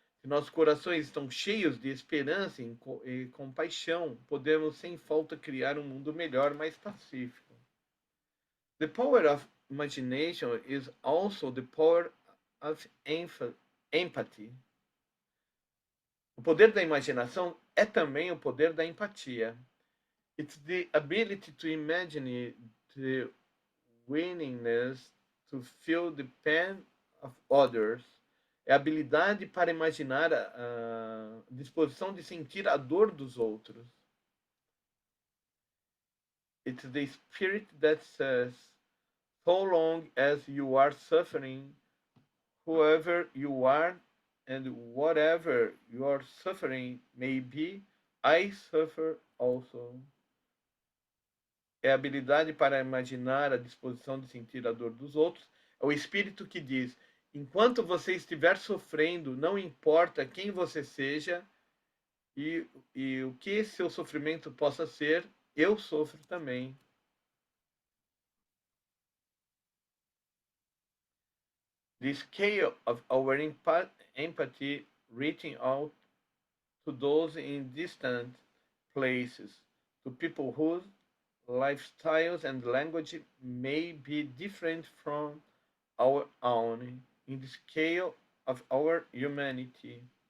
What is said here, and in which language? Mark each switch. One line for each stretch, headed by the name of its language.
Portuguese: Se nossos corações estão cheios de esperança e compaixão, podemos sem falta criar um mundo melhor, mais pacífico.
English: The power of imagination is also the power of empathy.
Portuguese: O poder da imaginação é também o poder da empatia.
English: It's the ability to imagine the willingness to feel the pain of others.
Portuguese: É a habilidade para imaginar a disposição de sentir a dor dos outros.
English: It's the spirit that says, so long as you are suffering, whoever you are and whatever your suffering may be, I suffer also.
Portuguese: É a habilidade para imaginar a disposição de sentir a dor dos outros. É o espírito que diz, enquanto você estiver sofrendo, não importa quem você seja e o que seu sofrimento possa ser, eu sofro também.
English: The scale of our empathy reaching out to those in distant places, to people whose lifestyles and language may be different from our own, in the scale of our humanity.